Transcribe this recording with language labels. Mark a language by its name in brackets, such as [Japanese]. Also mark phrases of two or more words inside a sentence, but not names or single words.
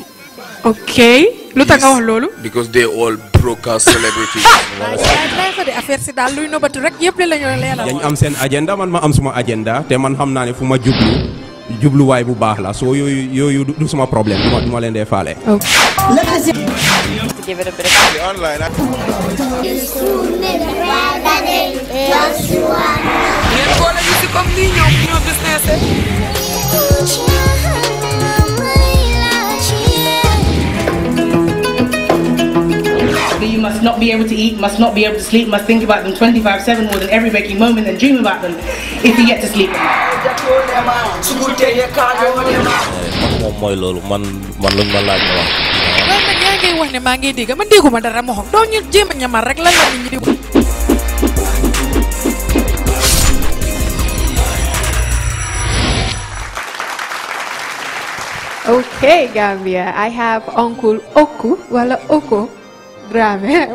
[Wolof] Okay. Lu tax nga wax lolu? [English] Because they all broadcast celebrities. [Wolof] Affaire ci dal luy nobatu rek yépp la ñoo leral. Dañ am seen agenda man ma am suma agenda te man xam naa ne fu ma jubluwaay bu baax la so yooyu du suma problème duma leen dee faale. [English] Give it a bit of online. You must not be able to eat, must not be able to sleep, must think about them 24/7 more than every waking moment and dream about them if you get to sleep. [Wolof] moom mooy loolu man luñ ma laaj ma wax. loolu nag yaa ngay wax ne maa ngi dégg man dégguma dara ma xam doo ñu jéem a ñamal rek lan la nit ñi di. [English] Okay, Gambia, I have Uncle Oko, wala Oko Drammeh.